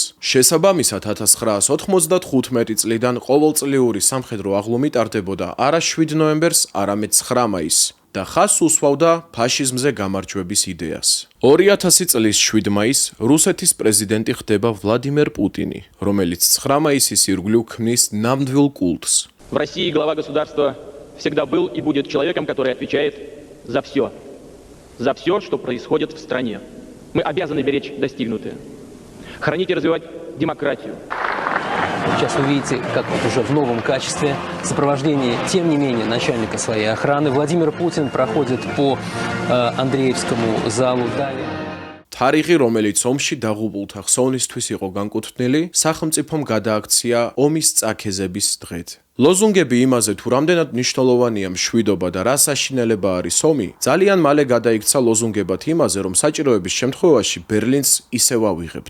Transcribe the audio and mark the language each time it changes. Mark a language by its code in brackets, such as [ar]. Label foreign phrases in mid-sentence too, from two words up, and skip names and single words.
[ka] შესაბამისად 1995 წლიდან ყოველწლიური სამხედრო აღლუმი ტარდებოდა არა 7 ნოემბერს, არამედ 9 მაისს და ხაზს უსვავდა ფაშიზმზე გამარჯვების იდეას. 2000 წლის 7 მაისს რუსეთის პრეზიდენტი ხდება ვლადიმერ პუტინი, რომელიც 9 მაისის ირგვლივ ქმნის ნამდვილ კულტს. [ru] В России глава государства всегда был и будет человеком, который отвечает за все, что происходит в стране. Мы обязаны беречь достигнутое, хранить и развивать демократию. Сейчас вы видите, как вот уже в новом качестве, в сопровождении, тем не менее, начальника своей охраны, Владимир Путин проходит по Андреевскому залу. Далее. [ka] თარიღი, რომელიც ომში დაღუპულთა ხსოვნისთვის იყო განკუთვნილი, სახელმწიფომ გადააქცია ომის წაქეზების დღედ. ლოზუნგები იმაზე, თუ რამდენად მნიშვნელოვანია მშვიდობა და რა საშინელება არის ომი, ძალიან მალე გადაიქცა ლოზუნგებად იმაზე, რომ საჭიროების შემთხვევაში ბერლინს ისევ ავიღებთ.